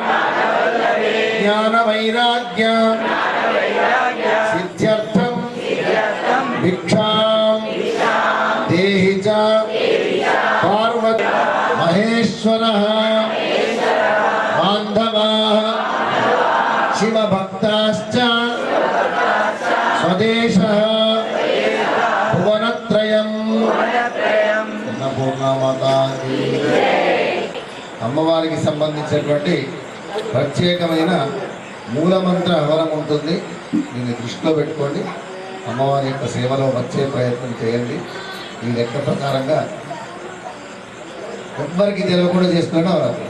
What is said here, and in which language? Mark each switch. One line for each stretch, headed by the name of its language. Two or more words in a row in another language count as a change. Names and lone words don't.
Sanskrit: ज्ञानवैराग्य सिद्ध्यर्थं भिक्षां देहि च पार्वती महेश्वरः बान्धवाः शिवभक्ताश्च स्वदेशः भुवनत्रयम्
Telugu: అన్నపూర్ణమాతా అమ్మవారికి సంబంధించినటువంటి ప్రత్యేకమైన మూలమంత్ర హవనం ఉంటుంది. దీన్ని దృష్టిలో పెట్టుకోండి. అమ్మవారి యొక్క సేవలో వచ్చే ప్రయత్నం చేయండి. ఈ లెక్క ప్రకారంగా ఎవ్వరికి తెలియకుండా చేసుకునే నవరాత్రి.